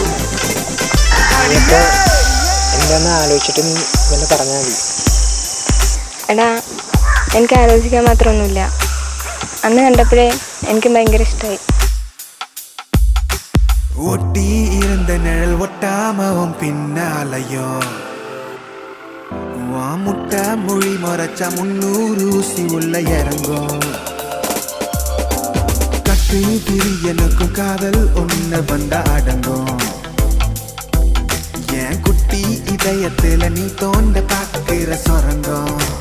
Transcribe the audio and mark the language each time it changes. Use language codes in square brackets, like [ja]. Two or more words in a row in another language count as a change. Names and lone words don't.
[ml] ഇനിയിപ്പോൾ എന്താണെന്ന് ആലോചിച്ചിട്ട് നീ വല്ല പറഞ്ഞാൽ മതി. എടാ എനിക്ക് ആലോചിക്കാൻ മാത്രമൊന്നുമില്ല. അന്ന് കണ്ടപ്പോഴേ എനിക്ക് ഭയങ്കര ഇഷ്ടമായി. [ta] ஒட்டி இருந்த நிழல் ஒட்டாமவும் பின்னாலையும் முட்டை மொழி மறைச்சா 300 ஊசி உள்ள இறங்கும் கட்டு பிரியனுக்கும் காதல் ஒண்ணு வந்தா அடங்கும் என் குட்டி இதயத்துல நீ தோண்ட பாக்குற சொரங்கம்